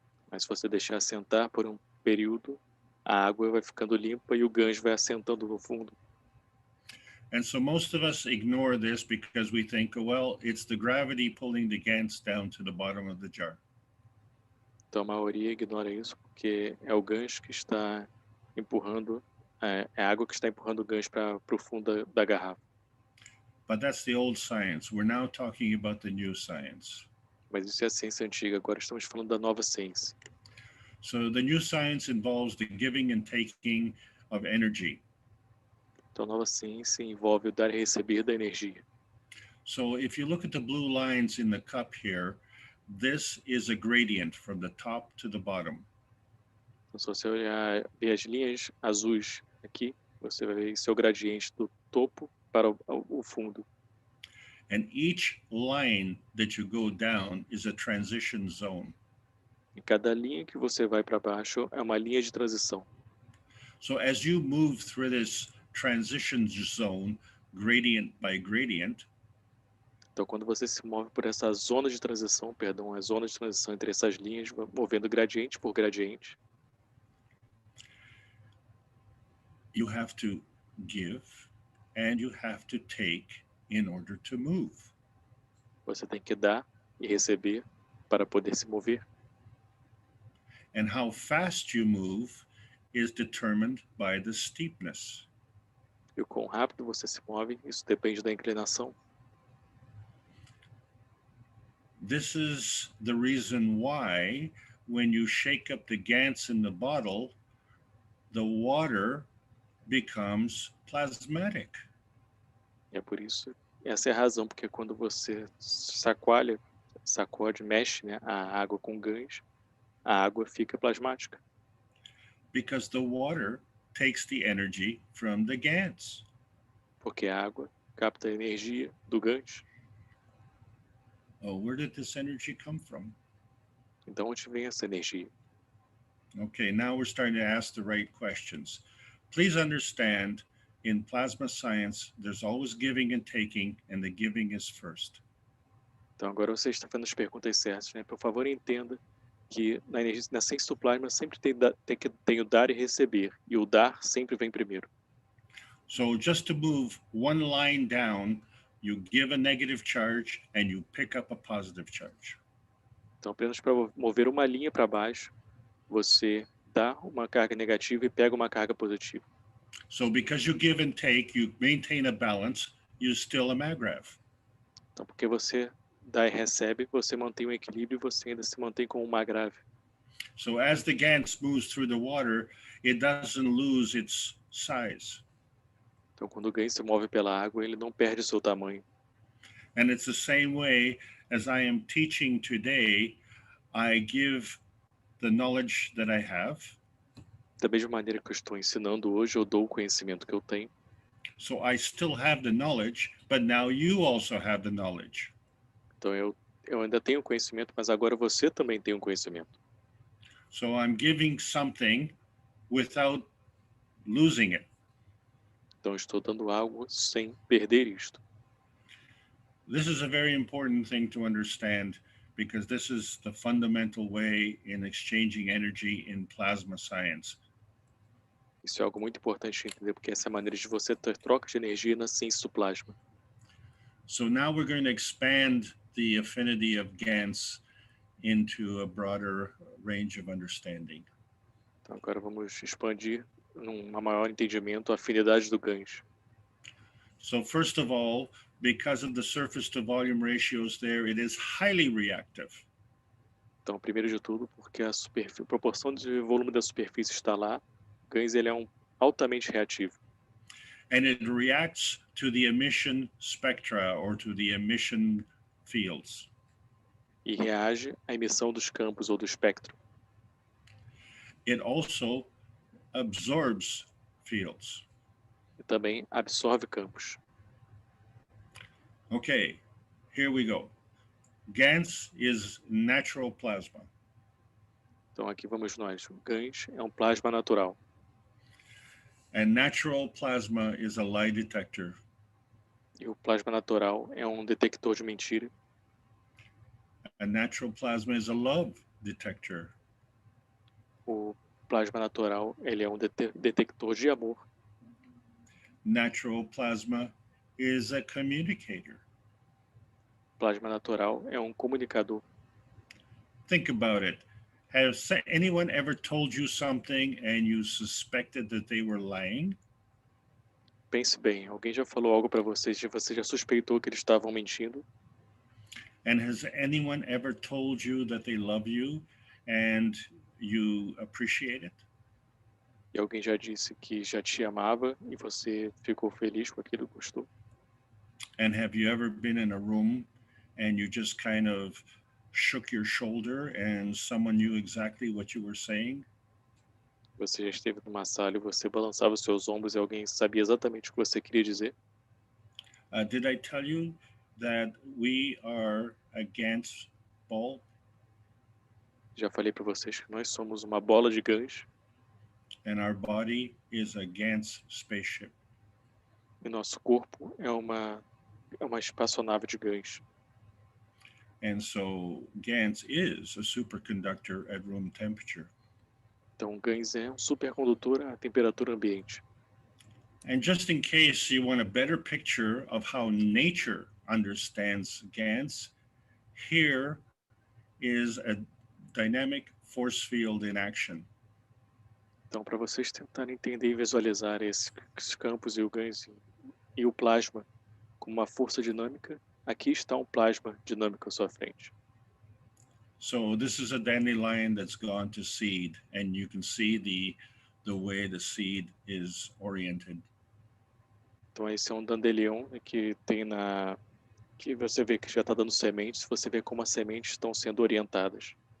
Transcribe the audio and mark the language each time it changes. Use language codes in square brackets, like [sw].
[pt] Mas se você deixar assentar por um período, a água vai ficando limpa e o Gans vai assentando no fundo. [en] And so most of us ignore this because we think, well, it's the gravity pulling the Gans down to the bottom of the jar. [pt] Então a maioria ignora isso porque é o Gans que está empurrando, é a água que está empurrando o Gans para o fundo da garrafa. [en] But that's the old science. We're now talking about the new science. [pt] Mas isso é a ciência antiga, agora estamos falando da nova ciência. [en] So the new science involves the giving and taking of energy. [pt] Então a nova ciência envolve o dar e receber da energia. [en] So if you look at the blue lines in the cup here, this is a gradient from the top to the bottom. [pt] Então se você olhar ver as linhas azuis aqui, você vai ver seu gradiente do topo para o fundo. [en] And each line that you go down is a transition zone. [pt] E cada linha que você vai para baixo é uma linha de transição. [en] So as you move through this transition zone, gradient by gradient, [pt] Então, quando você se move por essa zona de transição, a zona de transição entre essas linhas, movendo gradiente por gradiente, [en] you have to give and you have to take in order to move. [pt] você tem que dar e receber para poder se mover. [en] And how fast you move is determined by the steepness. [pt] E o quão rápido você se move, isso depende da inclinação. [en] this is the reason why when you shake up the Gans in the bottle, the water becomes plasmatic. [pt] É por isso, essa é a razão, porque quando você sacode, mexe, né, a água com Gans, a água fica plasmática. [en] Because the water takes the energy from the Gans. [pt] Porque a água capta a energia do Gans. [en] Oh, where did this energy come from? [pt] Então, onde vem essa energia? [en] Okay, now we're starting to ask the right questions. Please understand, in plasma science, there's always giving and taking, and the giving is first. [pt] Então, agora você está fazendo as perguntas certas, né? Por favor, entenda que na ciência do plasma sempre tem o dar e receber, e o dar sempre vem primeiro. [en] So just to move one line down, you give a negative charge and you pick up a positive charge. [pt] Então, apenas para mover uma linha para baixo, você dá uma carga negativa e pega uma carga positiva. [en] So because you give and take, you maintain a balance, you're still a maggrav. [pt] Então, porque você dá e recebe, você mantém um equilíbrio e você ainda se mantém como uma grave. [en] So as the Gans moves through the water, it doesn't lose its size. [pt] Então, quando o Gans se move pela água, ele não perde seu tamanho. [en] And it's the same way as I am teaching today, I give the knowledge that I have. [pt] Da mesma maneira que eu estou ensinando hoje, eu dou o conhecimento que eu tenho. [en] So I still have the knowledge, but now you also have the knowledge. [pt] Então, eu ainda tenho conhecimento, mas agora você também tem um conhecimento. [en] So I'm giving something without losing it. [pt] Então, eu estou dando algo sem perder isto. [en] This is a very important thing to understand because this is the fundamental way in exchanging energy in plasma science. [pt] Isso é algo muito importante de entender, porque essa é a maneira de você ter troca de energia na ciência do plasma. [en] So now we're going to expand the affinity of Gans into a broader range of understanding. [pt] Então, agora vamos expandir num maior entendimento a afinidade do Gans. [en] So first of all, because of the surface to volume ratios there, it is highly reactive. [pt] Então, primeiro de tudo, porque a proporção de volume da superfície está lá, o Gans ele é altamente reativo. [en] And it reacts to the emission spectra or to the emission fields. [pt] E reage à emissão dos campos ou do espectro. [en] It also absorbs fields. [pt] E também absorve campos. [en] Okay, here we go. Gans is natural plasma. [pt] Então aqui vamos nós. O Gans é um plasma natural. [en] And natural plasma is a lie detector. [pt] E o plasma natural é um detector de mentira. [en] A natural plasma is a love detector. [pt] O plasma natural ele é um detector de amor. [en] Natural plasma is a communicator. [pt] Plasma natural é um comunicador. [en] Think about it. Has anyone ever told you something and you suspected that they were lying? [pt] Pense bem, alguém já falou algo para vocês e você já suspeitou que eles estavam mentindo? [en] And has anyone ever told you that they love you and you appreciate it? [pt] E alguém já disse que já te amava e você ficou feliz com aquilo, gostou? [en] And have you ever been in a room and you just kind of shook your shoulder and someone knew exactly what you were saying? [pt] Você já esteve numa sala e você balançava os seus ombros e alguém sabia exatamente o que você queria dizer? [en] Did I tell you that we are a Gans ball? [pt] Já falei para vocês que nós somos uma bola de Gans [en] And our body is a Gans spaceship. [pt] e nosso corpo é uma espaçonave de Gans. [en] And so Gans is a superconductor at room temperature. [pt] Então, o Gans é um supercondutor à temperatura ambiente. [en] And just in case you want a better picture of how nature understands Gans, here is a dynamic force field in action. [pt] Então, para vocês tentarem entender e visualizar esses campos e o Gans e o plasma como uma força dinâmica, aqui está um plasma dinâmico à sua frente. [en] So this is a dandelion that's gone to seed, and you can see the way the seed is oriented. [pt] Então esse é um dandelion, né, que tem que você vê que já está dando sementes, você vê como as sementes estão sendo orientadas.